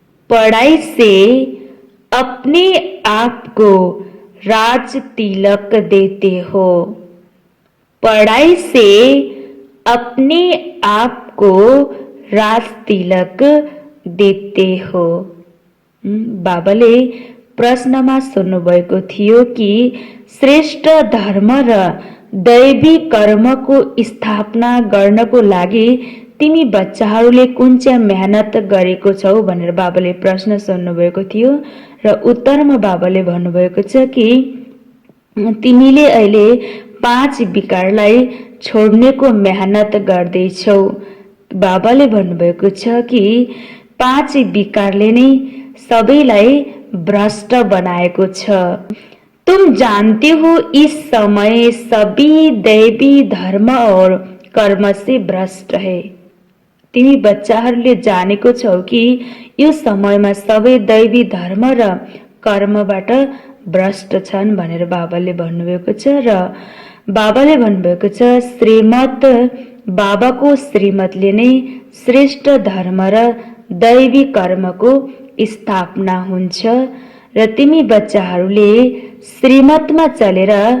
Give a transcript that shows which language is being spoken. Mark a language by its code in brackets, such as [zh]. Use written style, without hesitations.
[hi] पढ़ाई से अपने आप को राज तिलक देते हो। पढ़ाई से अपने आप को राज तिलक देते हो। [ne] बाबाले प्रश्नमा सोध्नुभएको थियो कि श्रेष्ठ धर्म र दैवी कर्मको स्थापना गर्नको लागि तिमी बच्चाहरूले कुन चाहिँ मेहनत गरेको छौ भनेर बाबाले प्रश्न सोध्नुभएको थियो र उत्तरमा बाबाले भन्नुभएको छ कि तिमीले अहिले 5 विकारलाई छोड्नेको मेहनत गर्दैछौ। बाबाले भन्नुभएको छ कि 5 विकारले नै सबैलाई भ्रष्ट बनाएको छ। [hi] तुम जानते हो इस समय सभी दैवी धर्म और कर्म से भ्रष्ट है। [ne] तिमी बच्चाहरूले जानेको छौ कि यो समयमा सबै दैवी धर्म र कर्मबाट भ्रष्ट छन् भनेर बाबाले भन्नुभएको छ र बाबाले भन्नुभएको छ श्रीमत बाबाको श्रीमतले नै श्रेष्ठ धर्म र दैवी कर्मको स्थापना हुन्छ र तिमी बच्चाहरूले श्रीमतमा चलेर